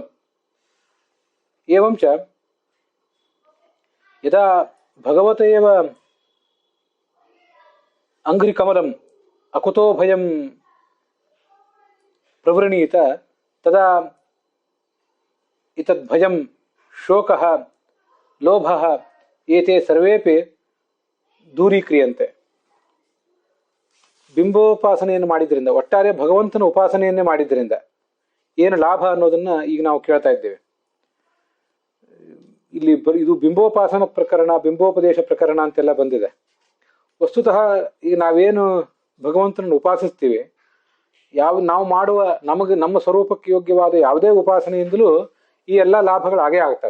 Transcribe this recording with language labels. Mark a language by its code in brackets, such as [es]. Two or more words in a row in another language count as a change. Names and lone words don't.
[sa] एवं च यदा भगवत एव अंघ्रिकमलम् अकुतो भयं प्रवृणीत तदा इतद्भयं शोकः लोभः एते सर्वेपि दूरीक्रियन्ते. [kn] ಬಿಂಬೋಪಾಸನೆಯನ್ನು ಮಾಡಿದ್ರಿಂದ ಒಟ್ಟಾರೆ ಭಗವಂತನ ಉಪಾಸನೆಯನ್ನೇ ಮಾಡಿದ್ರಿಂದ ಏನು ಲಾಭ ಅನ್ನೋದನ್ನ ಈಗ ನಾವು ಕೇಳ್ತಾ ಇದ್ದೇವೆ. ಇಲ್ಲಿ ಇದು ಬಿಂಬೋಪಾಸನ ಪ್ರಕರಣ ಬಿಂಬೋಪದೇಶ ಪ್ರಕರಣ ಅಂತೆಲ್ಲ ಬಂದಿದೆ. ವಸ್ತುತಃ ಈಗ ನಾವೇನು ಭಗವಂತನನ್ನು ಉಪಾಸಿಸ್ತೀವಿ ನಾವು ಮಾಡುವ ನಮಗೆ ನಮ್ಮ ಸ್ವರೂಪಕ್ಕೆ ಯೋಗ್ಯವಾದ ಯಾವುದೇ ಉಪಾಸನೆಯಿಂದಲೂ ಈ ಎಲ್ಲ ಲಾಭಗಳು ಆಗೇ ಆಗ್ತವೆ.